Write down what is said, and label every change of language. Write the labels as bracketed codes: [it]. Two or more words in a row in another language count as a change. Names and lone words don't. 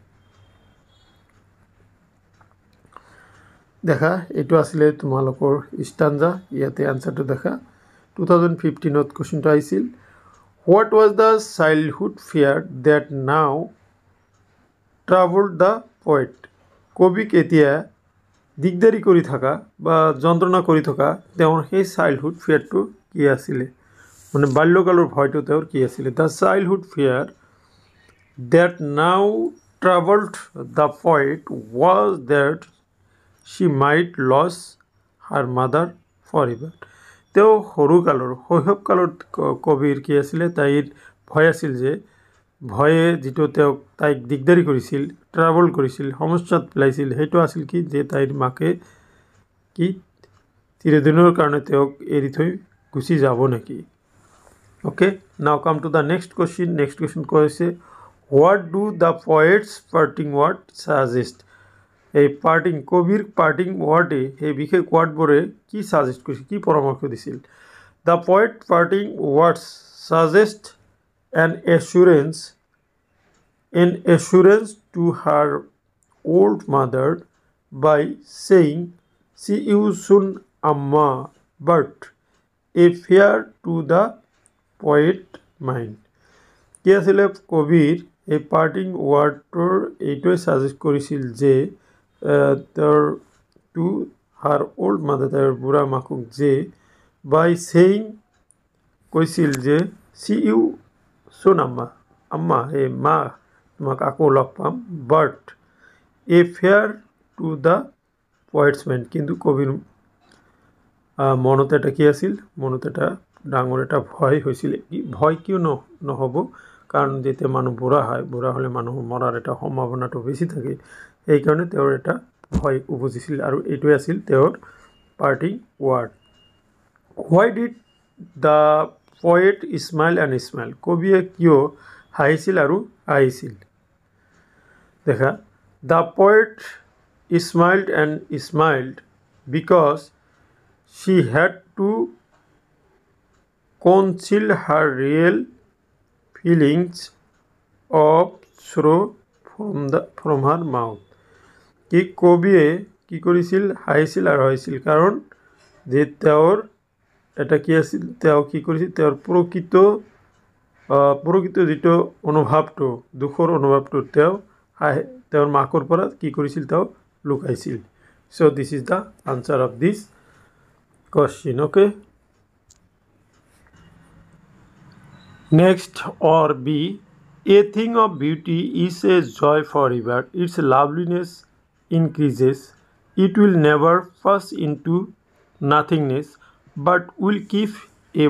[as] দেখা এইটো আসলে তোমালোকৰ স্টাঞ্জা ইয়াতে আনসাৰটো দেখা 2015 কোশ্চিনটো আহিছিল [en] what was the childhood fear that now travelled the poet [as] কবিক এতিয়া দিগদাৰি কৰি থকা বা যন্ত্ৰণা কৰি থকা তেওঁৰ সেই [en] childhood fearটো [as] কি আছিলে মানে বাল্যকালৰ ভয়টো তেওঁৰ কি আছিলে [en] the childhood fear that now travelled the poet was that she might lose her mother forever [as] তেওঁ সৰুকালৰ শৈশৱকালত কবিৰ কি আছিলে তাইৰ ভয় আছিল যে ভয়ে যিটো তেওঁক তাইক দিগদাৰি কৰিছিল ট্ৰাভেল কৰিছিল সমস্যাত পেলাইছিল সেইটো আছিল কি যে তাইৰ মাকে কি চিৰদিনৰ কাৰণে তেওঁক এৰি থৈ গুচি যাব নেকি [en] okay now come to the next question [as] কৈছে [en] what do the poet's parting word suggest [as] এই পার্টিং কবির [en] parting wordে [as] এই বিশেষ ওয়ার্ডবোৰে কি সাজেস্ট কৰিছিল কি পৰামৰ্শ দিছিল [en] the poet parting words suggest an assurance to her old mother by saying see you soon [as] আম্মা [en] but a fear to the poet mind [as] কি আছিলে কবিৰ এই [en] parting wordটোৰ [as] এইটোৱে সাজেস্ট কৰিছিল যে [en] to her old mother [as] তাইৰ বুঢ়া মাকক যে [en] by saying [as] কৈছিল যে [en] see you soon [as] আম্মা হে মা তোমাক আকৌ লগ পাম [en] but a fear to the poet's mind [as] কিন্তু কবিৰ মনত এটা কি আছিল মনত এটা ডাঙৰ এটা ভয় হৈছিল ভয় কিয় নহ'ব কাৰণ যেতিয়া মানুহ বুঢ়া হ'লে মানুহৰ মৰাৰ এটা সম্ভাৱনাটো বেছি থাকে এইকাৰণে তেওঁৰ এটা ভয় উপজিছিল আৰু এইটোৱে আছিল তেওঁৰ [en] parting word why did the poet smile and smile [as] কবিয়ে কিয় হাঁহিছিল আৰু হাঁহিছিল দেখা [en] the poet smiled and smiled because she had to conceal her real feelings of sorrow from her mouth [as] কি কবিয়ে কি কৰিছিল হাঁহিছিল আৰু হাঁহিছিল কাৰণ যে তেওঁৰ এটা কি আছিল তেওঁ কি কৰিছিল তেওঁৰ প্ৰকৃত যিটো অনুভৱটো দুখৰ অনুভৱটো তেওঁৰ মাকৰ পৰা কি কৰিছিল তেওঁ লুকাইছিল [en] so this is the answer of this question okay next or B a thing of beauty is a joy forever its loveliness increases it will never pass into nothingness but will keep a